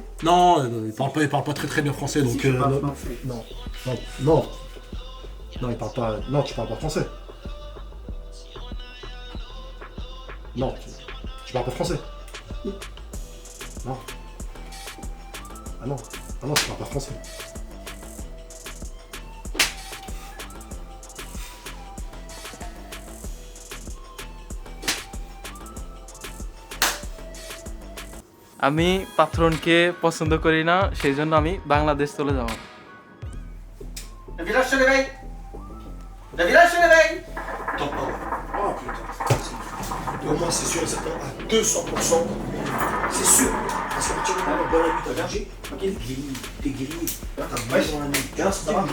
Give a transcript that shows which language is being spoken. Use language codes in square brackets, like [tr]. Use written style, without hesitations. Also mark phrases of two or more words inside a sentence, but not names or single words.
[fr] Non, il parle pas très bien français, donc non, il parle pas. Non, tu parles pas français. Non, tu parles pas français. Non. Ah non, tu parles pas français. [bn] আমি পাত্রনকে পছন্দ করি না, সেই জন্য আমি বাংলাদেশ চলে যাব। [fr] Village se réveille. Le village se réveille. Attends, pardon. Oh putain. Au moins c'est sûr et certain à 200%. C'est sûr. Parce que tu vas dans la nuit, t'as berger. Ok, t'es grillé. Wesh, bien, ça va.